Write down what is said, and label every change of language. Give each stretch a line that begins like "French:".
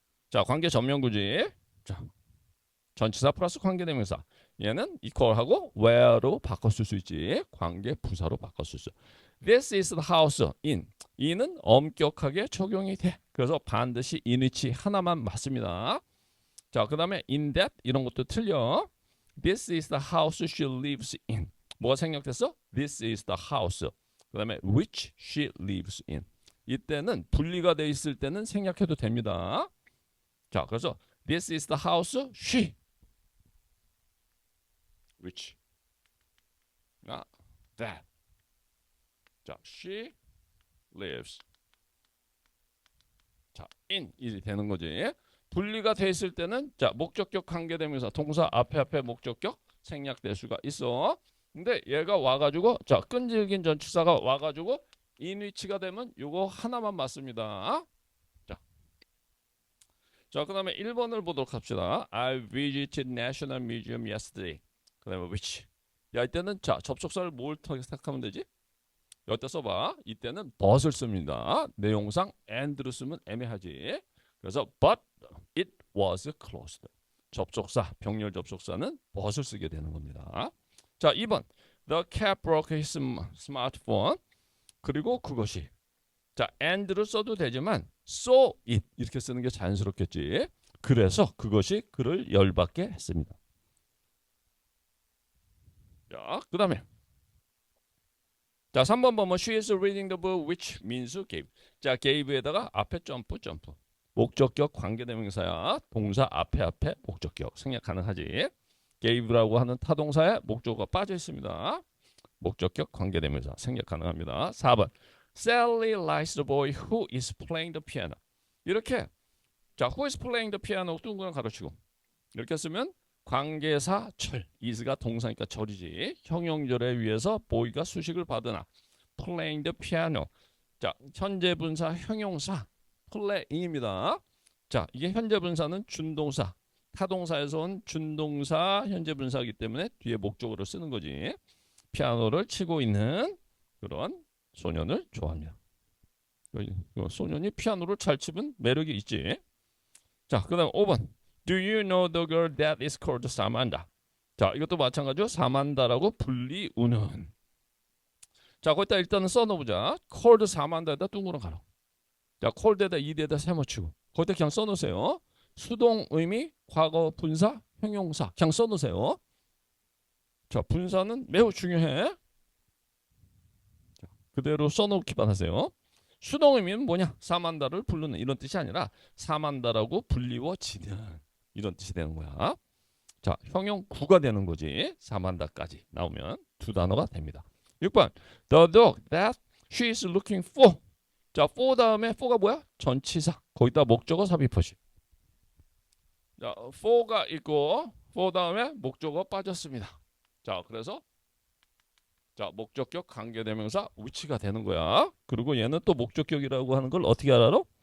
Korean: 자, 관계 전명구지. 자, 전치사 플러스 관계대명사. 얘는 equal하고 where로 바꿨을 수 있지. 관계 부사로 바꿨을 수.
English: This is the house in.
Korean: in은 엄격하게 적용이 돼. 그래서 반드시 in which 하나만 맞습니다. 자, 그 다음에 in that 이런 것도 틀려.
English: This is the house she lives in.
Korean: 뭐가 생략됐어?
English: This is the house.
Korean: 그 다음에
English: which she lives in.
Korean: 이때는 분리가 돼 있을 때는 생략해도 됩니다. 자, 그래서
English: this is the house she which that. 자, she lives.
Korean: 자, in 이 되는 거지. 분리가 돼 있을 때는 자, 목적격 관계대명사 동사 앞에 목적격 생략될 수가 있어. 근데 얘가 와가지고 자, 끈질긴 전치사가 와가지고 in which가 되면 요거 하나만 맞습니다. 자, 그 다음에 1번을 보도록 합시다.
English: I visited National Museum yesterday.
Korean: 그 다음에 which. 야, 이때는 자, 접속사를 뭘 생각하면 되지? 여기다 써봐. 이때는 but을 씁니다. 내용상 and를 쓰면 애매하지. 그래서
English: but it was closed.
Korean: 접속사, 병렬 접속사는 but을 쓰게 되는 겁니다. 자, 2번.
English: The cat broke his smartphone.
Korean: 그리고 그것이. 자, and를 써도 되지만 so it 이렇게 쓰는 게 자연스럽겠지. 그래서 그것이 그를 열받게 했습니다. 자, 그 다음에 자, 3번 보면
English: she is reading the book which means gave.
Korean: 자, gave에다가 앞에 점프. 목적격 관계대명사야. 동사 앞에 목적격 생략 가능하지. gave라고 하는 타동사에 목적어가 빠져 있습니다. 목적격 관계대명사 생략 가능합니다.
English: 4번 Sally likes the boy who is playing the piano.
Korean: 이렇게 자,
English: who is playing the piano
Korean: 둥그랑 가로치고 이렇게 쓰면 관계사 철 is가 동사니까 절이지. 형용절에 의해서 boy가 수식을 받으나
English: playing the piano.
Korean: 자, 현재 분사 형용사 playing입니다. 자, 이게 현재 분사는 준동사 타동사에서 온 준동사 현재 분사이기 때문에 뒤에 목적어로 쓰는 거지. 피아노를 치고 있는 그런 소년을 좋아합니다. 소년이 피아노를 잘 치면 매력이 있지. 자, 그 다음 5번.
English: Do you know the girl that is called Samantha?
Korean: 자, 이것도 마찬가지로 사만다라고 불리우는. 자, 거기다 일단은 써놓보자. called 사만다에다 둥그런 가로. 자, called에다 이대에다 세모치고 거기다 그냥 써놓으세요. 수동 의미, 과거 분사, 형용사 그냥 써놓으세요. 자, 분사는 매우 중요해. 자, 그대로 써놓기만 하세요. 수동 의미는 뭐냐? 사만다를 부르는 이런 뜻이 아니라 사만다라고 불리워지는 이런 뜻이 되는 거야. 자, 형용 구가 되는 거지. 사만다까지 나오면 두 단어가 됩니다.
English: 6번 The dog that she is looking for.
Korean: 자, for 다음에 for가 뭐야? 전치사. 거기다 목적어 삽입하시. 자, for가 있고 for 다음에 목적어 빠졌습니다. 자, 그래서 자, 목적격 관계대명사 which가 되는 거야. 그리고 얘는 또 목적격이라고 하는 걸 어떻게 알아?